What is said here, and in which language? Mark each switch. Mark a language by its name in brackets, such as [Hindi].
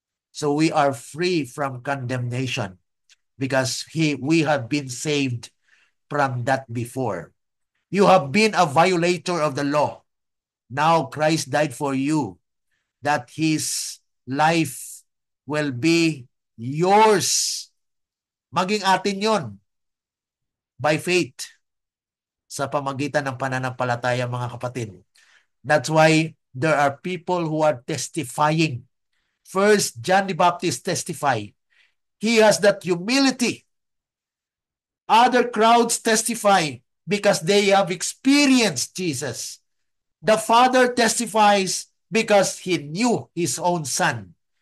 [English] So we are free from condemnation because we have been saved from that before. You have been a violator of the law. Now Christ died for you that His life will be yours. [Filipino] Maging atin yon [English] by faith [Filipino] sa pamagitan ng pananampalataya mga kapatid. [English] That's why there are people who are testifying. First, John the Baptist testified. He has that humility. Other crowds testify because they have experienced Jesus. The Father testifies because he knew his own Son.